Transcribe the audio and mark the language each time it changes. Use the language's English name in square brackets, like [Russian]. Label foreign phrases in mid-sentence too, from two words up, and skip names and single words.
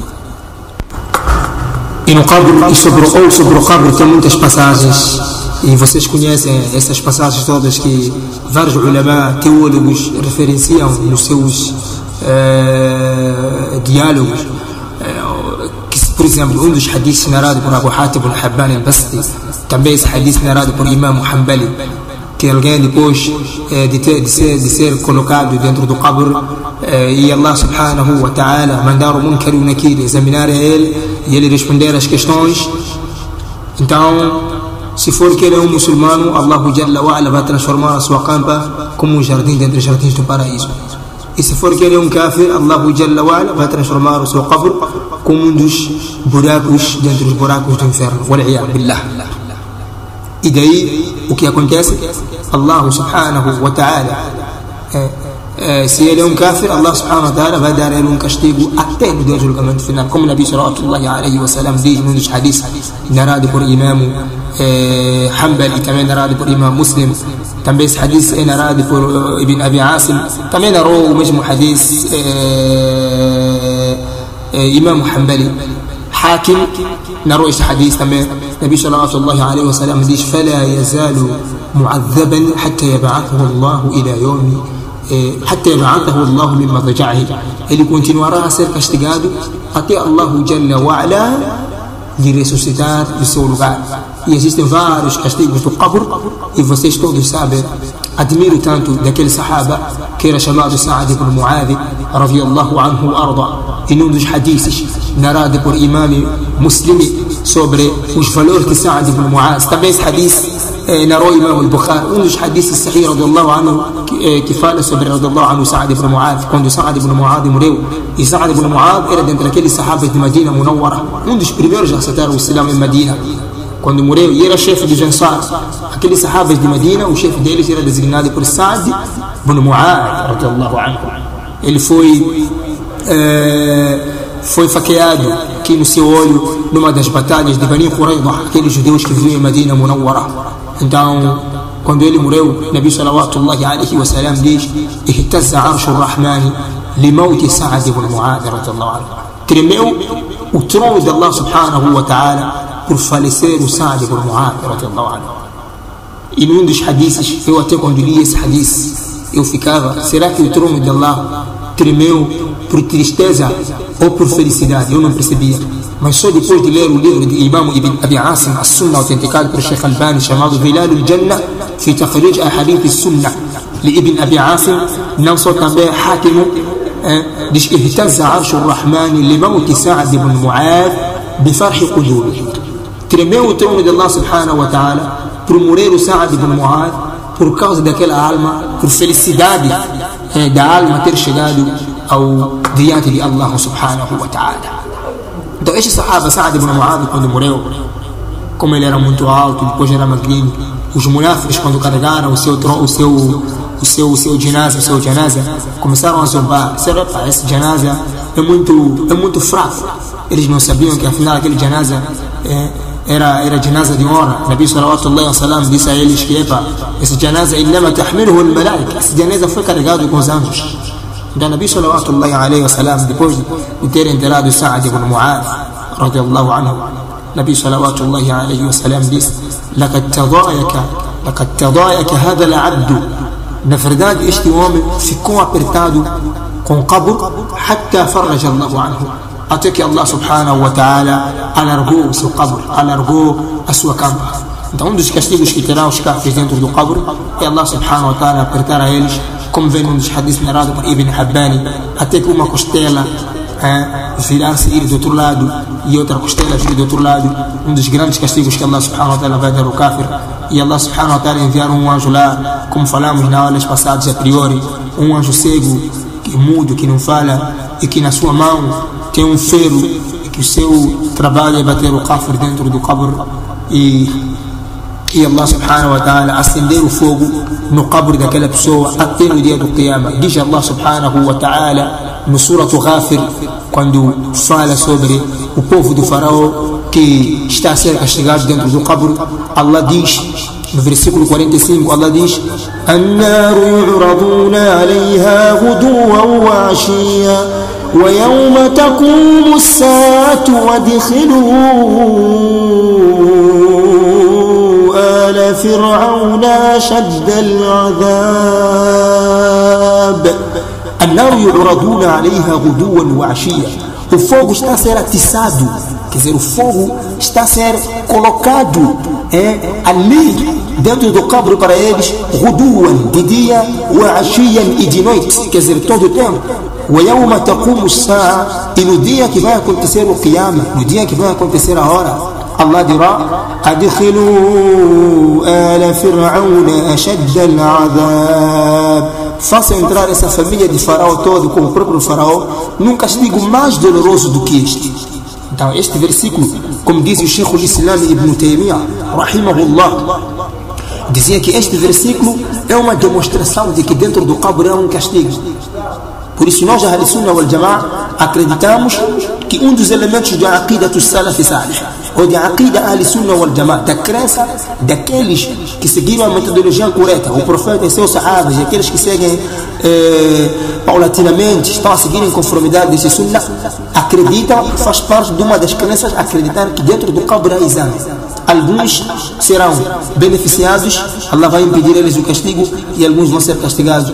[Portuguese] E no qabr, e sobre o qabr tem muitas passagens, e vocês conhecem essas passagens todas que vários ulama, teólogos referenciam nos seus diálogos. Por exemplo, um dos hadiths narrado por Abu Hatim Al-Habban Al-Basti, também esse hadith narrado por Imam Hanbali, que alguém depois de ser colocado dentro do qabr, e [Arabic] الله سبحانه وتعالى [Portuguese] mandar o Munkar e o Nakir examinar ele e ele responder as questões. Então, se for que ele é um muçulmano, [Arabic] الله جل وعلا [Portuguese] vai transformar a sua campa como um jardim dentre os jardins do paraíso. E se for que ele é um kafir, [Arabic] الله جل وعلا [Portuguese] vai transformar o seu qabr como um dos buracos dentre os buracos do inferno. [Arabic] والعياذ بالله. [Portuguese] E daí, o que acontece? [Arabic] الله سبحانه وتعالى, [Portuguese] se ele é um kafir, [Arabic] الله سبحانه وتعالى [Portuguese] vai dar a ele um castigo até no dia do julgamento final, como o [Arabic] النبي صلى الله عليه وسلم [Portuguese] diz num dos hadiths narrado por Imam Hanbali, também narrado por Imam Muslim. Também esse hadith é narrado por Ibn Abi Asim, também narrou o mesmo hadith Imam Hanbali. Hakim narrou este hadith também. [Arabic] النبي صلى الله عليه وسلم diz: فلا يزال معذبا حتى يبعثه الله إلى يوم حتى يبعثه الله من مضجعه. [Portuguese] Ele continuará a ser castigado até [Arabic] الله جل وعلا [Portuguese] lhe ressuscitar do seu lugar. E existem vários castigos do qabr, e vocês todos sabem. Admiro tanto daquele sahaba que era chamado Sa'ad ibn Mu'adh [Arabic] رضي الله عنه وأرضاه, [Portuguese] e num dos hadiths narrado por Imam Muslim sobre os valores de Sa'ad ibn Mu'adh. Também esse hadith narrou Imam al-Bukhari, um dos hadiths sahih [Arabic] رضي الله عنه [Portuguese] que fala sobre [Arabic] رضي الله عنه [Portuguese] Sa'ad ibn Mu'adh, quando Sa'ad ibn Mu'adh morreu. E Sa'ad ibn Mu'adh era dentre aqueles sahabas de Medina Munawwara, um dos primeiros a aceitar o Islam em Medina. Quando morreu, e era chefe dos Ansar, aqueles sahabas de Medina, o chefe deles era designado por Sa'ad ibn Mu'adh [Arabic] رضي الله عنه. [Portuguese] Ele foi faqueado aqui no seu olho numa das batalhas de Bani Qurayza, aqueles judeus que viviam em Medina Munawwara. Então, quando ele morreu, [Arabic] النبي صلى الله عليه وسلم diz: "اهتز عرش الرحمن لموت سعد بن معاذ رضي الله عنه." [Portuguese] Tremeu o trono de [Arabic] الله سبحانه وتعالى [Portuguese] por falecer o Sa'ad ibn Mu'adh [Arabic] رضي الله عنه. [Portuguese] E num dos hadiths, eu até quando li esse hadith, eu ficava: será que o trono de Allah tremeu por tristeza ou por felicidade? Eu não percebia. Mas só depois de ler o livro de Imam Ibn Abi Asim, a Sunnah, autenticado por Sheikh Albani, chamado Zilal al-Jannah fi takhrij ahadith as-Sunnah, de Ibn Abi Asim, não só também Hakim, diz: [Arabic] "اهتز عرش الرحمن لموت سعد بن معاذ بفرح قلوبه." [Portuguese] Tremeu o trono de [Arabic] الله سبحانه وتعالى [Portuguese] por morrer o Sa'ad ibn Mu'adh, por causa daquela alma, por felicidade da alma ter chegado ao diante de [Arabic] الله سبحانه وتعالى. [Portuguese] Então este sahaba Sa'ad ibn Mu'adh, quando morreu, como ele era muito alto, depois era magrinho, os munafiqs, quando carregaram o seu janaza, começaram a zombar: esse janaza é muito fraco. Eles não sabiam que afinal aquele janaza era janaza de honra. [Arabic] النبي صلى الله عليه وسلم [Portuguese] disse a eles que esse janaza [Arabic] إنما تحمله الملائكة, [Portuguese] esse janaza foi carregado com os anjos. Então [Arabic] النبي صلى الله عليه وسلم, [Portuguese] depois de ter enterrado Sa'ad ibn Mu'adh [Arabic] رضي الله عنه, النبي صلى الله عليه وسلم [Portuguese] disse: [Arabic] لقد تضايق هذا العبد. [Portuguese] Na verdade, este homem ficou apertado com o qabr, [Arabic] حتى فرج الله عنه, [Portuguese] até que [Arabic] الله سبحانه وتعالى [Portuguese] alargou o seu qabr, alargou a sua campa. Então um dos castigos que terá os kafirs dentro do qabr é [Arabic] الله سبحانه وتعالى [Portuguese] apertar a eles como vem num dos hadiths narrado por Ibn Habbani, até que uma costela virar-se e ir do outro lado e outra costela vir do outro lado, um dos grandes castigos que [Arabic] الله سبحانه وتعالى [Portuguese] vai dar ao kafir. E [Arabic] الله سبحانه وتعالى [Portuguese] enviar um anjo lá, como falamos nas aulas passadas a priori, um anjo cego, que mudo, que não fala, e que na sua mão tem um ferro, e que o seu trabalho é bater o kafir dentro do qabr, e [Arabic] الله سبحانه وتعالى [Portuguese] acender o fogo no qabr daquela pessoa até no dia do Qiyamah. Diz [Arabic] الله سبحانه وتعالى [Portuguese] no Surah Ghafir, quando fala sobre o povo do faraó que está a ser castigado dentro do qabr, Allah diz no versículo 45, Allah diz: [Arabic] "النار يعرضون عليها غدوا وعشيا ويوم تقوم الساعة أدخلوا آل فرعون أشد العذاب." النار يعرضون عليها غدوا وعشيا. [Portuguese] O fogo está a ser atiçado, quer dizer, o fogo está a ser colocado ali dentro do qabr para eles, ghuduwan, de dia, [Arabic] وعشيا, [Portuguese] e de noite, quer dizer, todo o tempo. [Arabic] ويوم تقوم الساعة, [Portuguese] e no dia que vai acontecer o Qiyamah, no dia que vai acontecer a hora, [Arabic] Allah dirá: "أدخلوا آل فرعون أشد العذاب." [Portuguese] Faça entrar essa família de faraó todo com o próprio faraó num castigo mais doloroso do que este. Então este versículo, como diz o Sheikh al-Islam Ibn Taymiyyah rahimahullah, dizia que este versículo é uma demonstração de que dentro do qabr há um castigo. Por isso nós, [Arabic] أهل السنة والجماعة, [Portuguese] acreditamos que um dos elementos da aqida do [Arabic] السلف الصالح, [Portuguese] ou da aqida [Arabic] أهل السنة والجماعة, [Portuguese] da crença daqueles que seguiram a metodologia correta, o profeta e seus sahabas, e aqueles que seguem paulatinamente, estão a seguir em conformidade desse Sunnah, acreditam, faz parte de uma das crenças, acreditar que dentro do qabr há exame. Alguns serão beneficiados, Allah vai impedir eles o castigo, e alguns vão ser castigados.